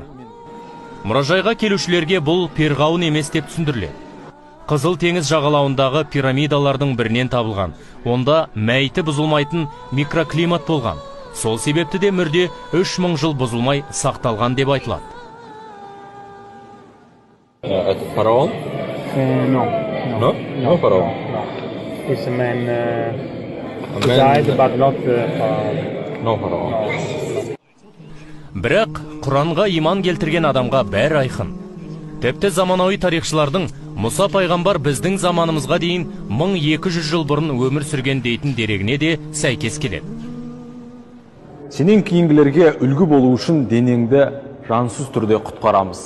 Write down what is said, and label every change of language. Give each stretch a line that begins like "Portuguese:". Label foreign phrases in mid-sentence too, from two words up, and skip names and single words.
Kazakh: Мұражайға келушілерге бұл перғауын емес деп түсіндіріледі. Қызыл теңіз жағалауындағы пирамидалардың бірінен табылған. Онда мәйіті бұзылмайтын микроклимат болған. Сол себепті де мүрде 3000 жыл бұзылмай сақталған деп айтылады.
Russian: Это фараон?
English: No. No фараон. It's a man who died, but not pharaoh. No фараон.
Kazakh: Бірақ Құранға иман келтірген адамға бәрі айқын. Тіпті заманауи тарихшылардың Мұса пайғамбар біздің заманымызға дейін 1200 жыл бұрын өмір сүрген дейтін дерегіне де сәйкес келеді. Сенен кейінгілерге үлгі болу үшін денеңді жансыз түрде құтқарамыз.